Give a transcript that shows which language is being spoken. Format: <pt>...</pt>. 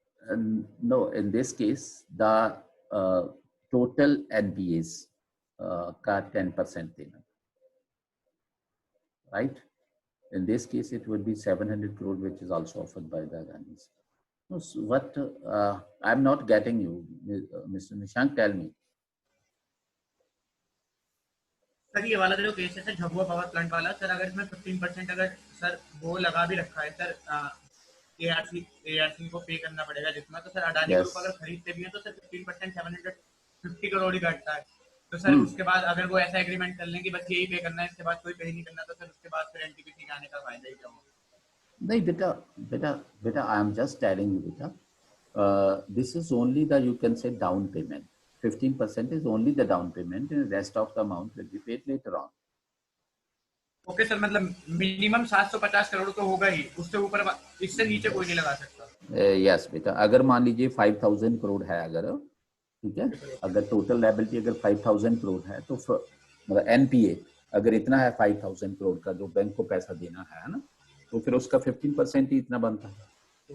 <en>And no, in this case, the total NPAs</en> <hi>ka 10% dena,</hi> <en>right? In this case, it would be 700 crore, which is also offered by the Adani's. So what I'm not getting you, Mr. Nishank, tell me.</en> <hi>Sir ये वाला जो case है sir, Jhabua power plant वाला, sir अगर इसमें 15% अगर sir वो लगा भी रखा है सर, एआरसी को पे करना पड़ेगा जितना, तो सर अडानी ग्रुप अगर खरीदते भी हैं तो सर 15% 750 करोड़ ही घटता है। तो सर उसके बाद अगर वो ऐसा एग्रीमेंट कर लें कि बस यही पे करना है, इसके बाद कोई पे ही नहीं करना, तो सर उसके बाद फिर एनटीपीसी के आने का फायदा ही क्या होगा? नहीं बेटा,</hi> <en>I am just telling you, बेटा, this is only the, you can say, down payment. 15% is only the down payment, and the rest of the amount will be paid later on.</en> <hi>Okay sir, मतलब minimum 750 crore तो होगा ही, उससे ऊपर इससे नीचे कोई नहीं लगा सकता। यस बेटा, अगर मान लीजिए 5000 करोड़ है, अगर ठीक है, अगर टोटल लायबिलिटी अगर 5000 करोड़ है, तो मतलब एनपीए अगर इतना है 5000 करोड़ का जो बैंक को पैसा देना है ना, तो फिर उसका 15% ही इतना बनता है।</hi>